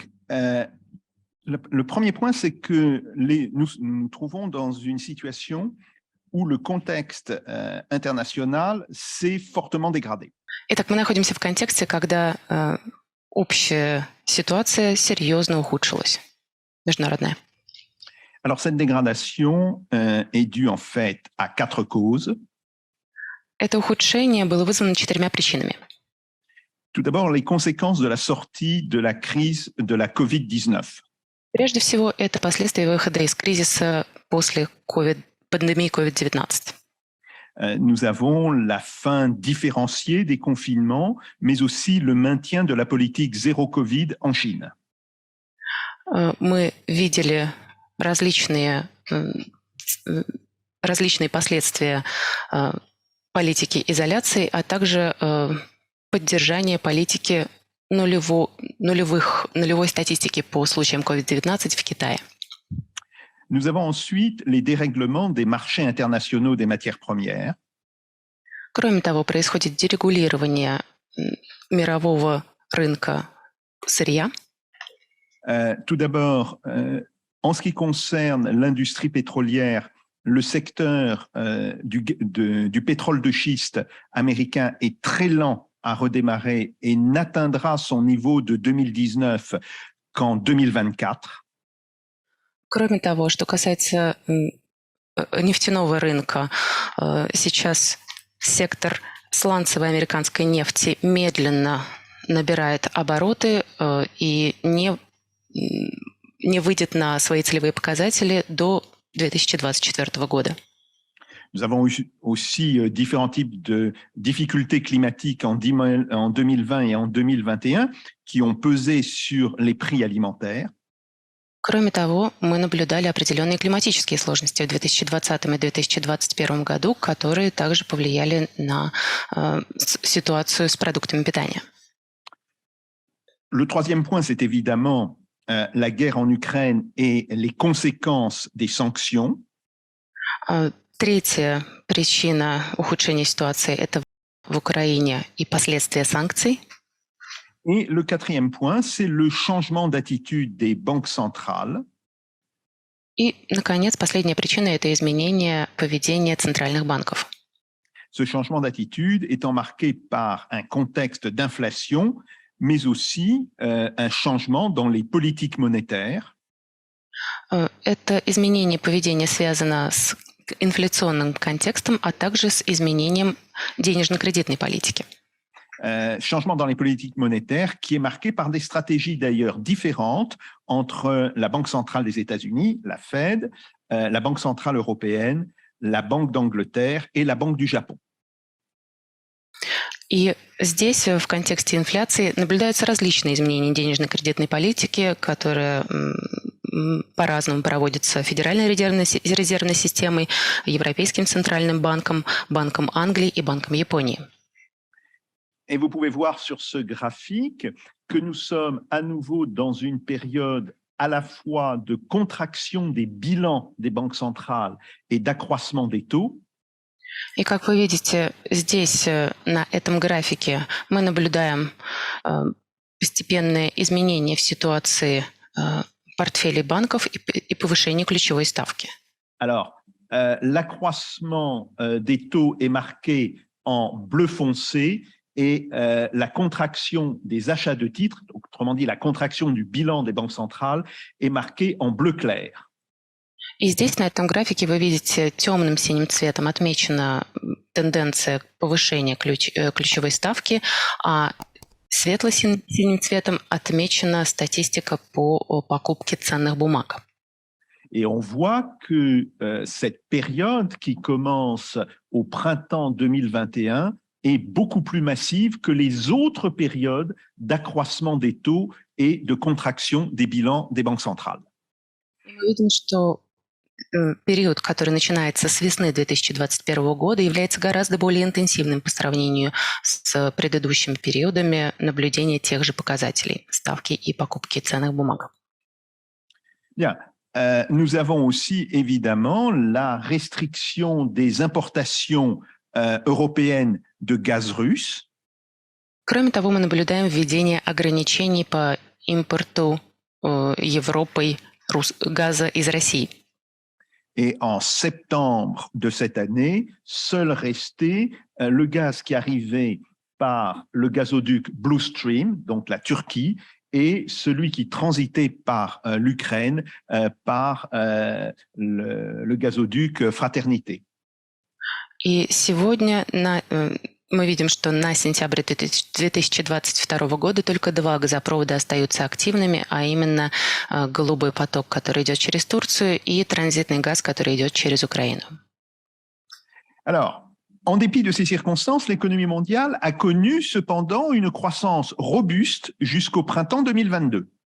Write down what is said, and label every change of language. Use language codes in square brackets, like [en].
[fr] Le premier point, c'est que nous nous trouvons dans une situation où le contexte international s'est fortement dégradé. [ru] Итак, мы находимся в контексте, когда общая ситуация серьезно ухудшилась, международная. [fr] Alors, cette dégradation est due en fait à 4 causes. [ru] Это ухудшение было вызвано 4 причинами. [fr] Tout d'abord, les conséquences de la sortie de la crise de la COVID-19. [ru] Прежде всего, это последствия выхода из кризиса после пандемии COVID-19. [fr] Nous avons la fin différenciée des confinements, mais aussi le maintien de la politique zéro Covid en Chine. [ru] Мы видели различные последствия политики изоляции, а также поддержание политики нулевой статистики по случаям COVID-19 в Китае. [fr] Nous avons ensuite les dérèglements des marchés internationaux des matières premières. [ru] Кроме того, происходит дерегулирование мирового рынка сырья. [fr] Tout d'abord, en ce qui concerne l'industrie pétrolière, le secteur du pétrole de schiste américain est très lent à redémarrer et n'atteindra son niveau de 2019 qu'en 2024. [ru] Кроме того, что касается нефтяного рынка, сейчас сектор сланцевой американской нефти медленно набирает обороты и не выйдет на свои целевые показатели до 2024 года. [fr] Nous avons aussi différents types de difficultés climatiques en 2020 et en 2021 qui ont pesé sur les prix alimentaires. [ru] Кроме того, мы наблюдали определенные климатические сложности в 2020 и 2021 году, которые также повлияли на ситуацию с продуктами питания. [fr] Le troisième point, c'est évidemment la guerre en Ukraine et les conséquences des sanctions. [ru] Третья причина ухудшения ситуации – это в Украине и последствия санкций. [fr] Et le quatrième point, c'est le changement d'attitude des banques centrales. [ru] И, наконец, последняя причина – это изменение поведения центральных банков. [fr] Ce changement d'attitude étant marqué par un contexte d'inflation, mais aussi un changement dans les politiques monétaires. [ru] Это изменение поведения связано с инфляционным контекстом, а также с изменением денежно-кредитной политики. [fr] Changement dans les politiques monétaires qui est marqué par des stratégies d'ailleurs différentes entre la Banque centrale des États-Unis, la Fed, la Banque centrale européenne, la Banque d'Angleterre et la Banque du Japon. [ru] И здесь в контексте инфляции наблюдаются различные изменения денежно-кредитной политики, которые по-разному проводятся Федеральной резервной системой, Европейским центральным банком, Банком Англии и Банком Японии. [fr] Et vous pouvez voir sur ce graphique que nous sommes à nouveau dans une période à la fois de contraction des bilans des banques centrales et d'accroissement des taux. [ru] И как вы видите, здесь на этом графике мы наблюдаем постепенное изменение в ситуации портфелей банков и повышение ключевой ставки. [fr] Alors, l'accroissement des taux est marqué en bleu foncé et la contraction des achats de titres, donc, autrement dit la contraction du bilan des banques centrales, est marquée en bleu clair. [ru] И здесь на этом графике вы видите темным синим цветом отмечена тенденция повышения ключевой ставки, а светло-синим цветом отмечена статистика по покупке ценных бумаг. [fr] Et on voit que cette période qui commence au printemps 2021 est beaucoup plus massive que les autres périodes d'accroissement des taux et de contraction des bilans des banques centrales. [ru] Мы видим, что период, который начинается с весны 2021 года, является гораздо более интенсивным по сравнению с предыдущими периодами наблюдения тех же показателей ставки и покупки ценных бумаг. [fr] Bien. Nous avons aussi évidemment la restriction des importations européennes de gaz russe. [ru] Кроме того, мы наблюдаем введение ограничений по импорту Европой газа из России. [fr] Et en septembre de cette année, seul restait le gaz qui arrivait par le gazoduc Blue Stream, donc la Turquie, et celui qui transitait par l'Ukraine par le gazoduc Fraternité. [ru] И сегодня мы видим, что на сентябрь 2022 года только 2 газопровода остаются активными, а именно голубой поток, который идет через Турцию, и транзитный газ, который идет через Украину. [fr] Alors, en dépit de ces circonstances, l'économie mondiale a connu cependant une croissance robuste jusqu'au printemps 2022.